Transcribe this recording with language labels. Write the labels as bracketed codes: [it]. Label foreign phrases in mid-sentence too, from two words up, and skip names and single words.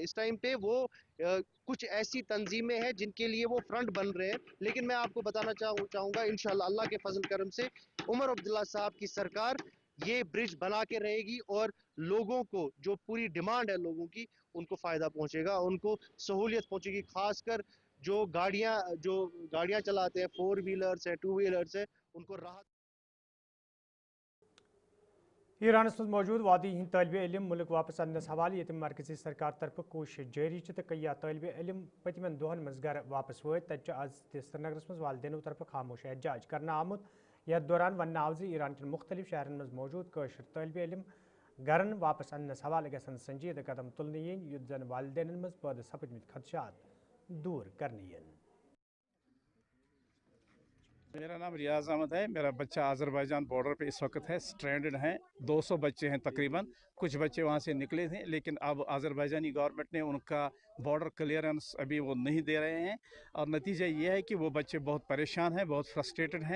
[hi] इस टाइम पे वो कुछ ऐसी तंजीमें हैं जिनके लिए वो फ्रंट बन रहे हैं, लेकिन मैं आपको बताना चाहूंगा इंशाल्लाह अल्लाह के फजल करम से उमर अब्दुल्ला साहब की सरकार ये ब्रिज बना के रहेगी, और लोगों को जो पूरी डिमांड है लोगों की, उनको फायदा पहुंचेगा, उनको सहूलियत पहुंचेगी, खासकर जो गाड़ियां चलाते हैं, 4 व्हीलर्स है, 2 व्हीलर्स है, उनको राहत। [ks] ईरानस मज मौजूद वादी हिंद तालिब इलम मुल्क वापस अन्नस हवाले ये मरकजी सरकार तरफ कोशिश जारी तो कई तालिब इलम पतमन दोहन मज घर वापस वत तक आज श्रीनगरस मज वालदेनों तरफ खामोश एहतजाज करना आमुत। यथ दौरान वन आव ईरान के मुख्तलिफ शहरन मज मौजूद कशर तालिब इलम घरन वापस अन्नस हवाले गसन संजीदा कदम तुलने युद्ध जन वालदेन मज पैदा सपदमत खदशात दूर करने। [hi] मेरा नाम रियाज अहमद है। मेरा बच्चा आज़रबाईजान बॉर्डर पे इस वक्त है, स्ट्रैंडेड हैं। 200 बच्चे हैं तकरीबन। कुछ बच्चे वहाँ से निकले थे, लेकिन अब आज़रबाईजानी गवर्नमेंट ने उनका [en] border clearance [hi] अभी वो नहीं दे रहे हैं, और नतीजा ये है कि वो बच्चे बहुत परेशान हैं, बहुत फ्रस्ट्रेटेड हैं।